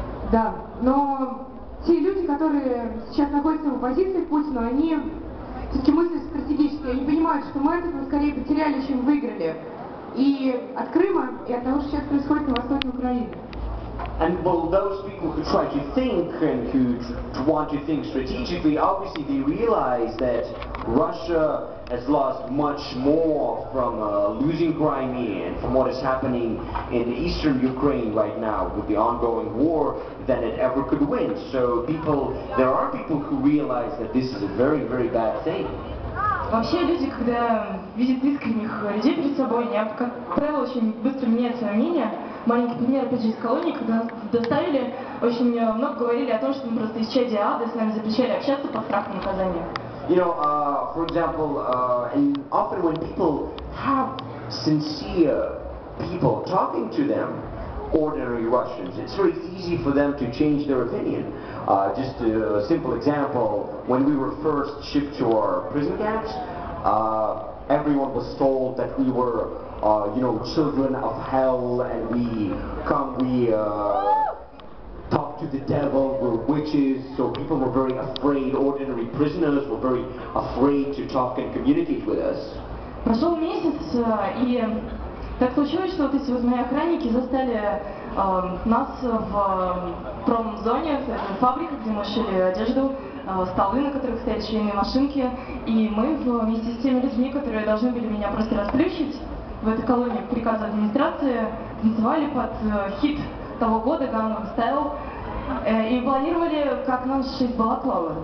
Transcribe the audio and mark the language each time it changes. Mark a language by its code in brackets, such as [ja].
[ru] Да, но те люди, которые сейчас находятся в оппозиции к Путину, они все-таки мыслят стратегически, они понимают, что мы от этого скорее потеряли, чем выиграли. И от Крыма, и от того, что сейчас происходит на востоке Украины. [en] And well, those people who try to think and who want to think strategically, obviously they realize that Russia has lost much more from losing Crimea and from what is happening in eastern Ukraine right now with the ongoing war than it ever could win. So there are people who realize that this is a very, very bad thing. [ru] Вообще люди, когда видят искренних людей перед собой, они, как правило, очень быстро меняют свое мнение. Маленький пример, опять же, из колонии, когда нас доставили, очень много говорили о том, что мы просто исчадие ада, с нами запрещали общаться под страхом наказания. [en] You know, for example, and often when people have sincere people talking to them, ordinary Russians. It's very easy for them to change their opinion. Just a simple example, when we were first shipped to our prison camps, everyone was told that we were, children of hell, and we talk to the devil, we're witches, so people were very afraid, ordinary prisoners were very afraid to talk and communicate with us. [ru] Прошел месяц, и так случилось, что вот эти вот мои охранники застали нас в промзоне, в фабрике, где мы шили одежду, столы, на которых стояли швейные машинки, и мы вместе с теми людьми, которые должны были меня просто расплющить в этой колонии по приказу администрации, танцевали под хит того года Gangnam Style и планировали, как нам сшить балаклавы.